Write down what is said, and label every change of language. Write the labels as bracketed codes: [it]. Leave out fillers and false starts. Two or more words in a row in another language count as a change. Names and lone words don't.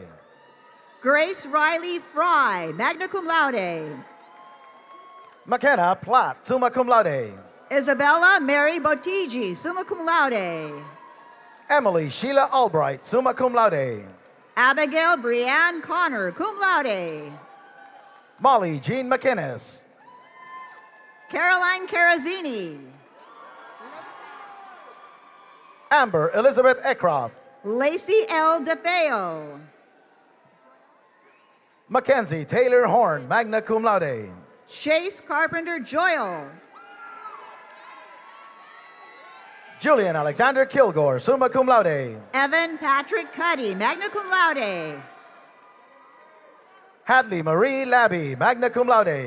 [en] Grace Riley Fry, [la] magna cum laude. [en] McKenna Platt, [la] summa cum laude. [en] Isabella Mary Botigi, [la] summa cum laude. [en] Emily Sheila Albright, [la] summa cum laude. [en] Abigail Brianne Connor, [la] cum laude. [en] Molly Jean McInnes. Caroline Carazzini. Amber Elizabeth Eckroth. Lacey L. DeFeo. Mackenzie Taylor Horn, [la] magna cum laude. [en] Chase Carpenter Joyle. Julian Alexander Kilgore, [la] summa cum laude. [en] Evan Patrick Cuddy, [la] magna cum laude. [en] Hadley Marie Labby, [la] magna cum laude.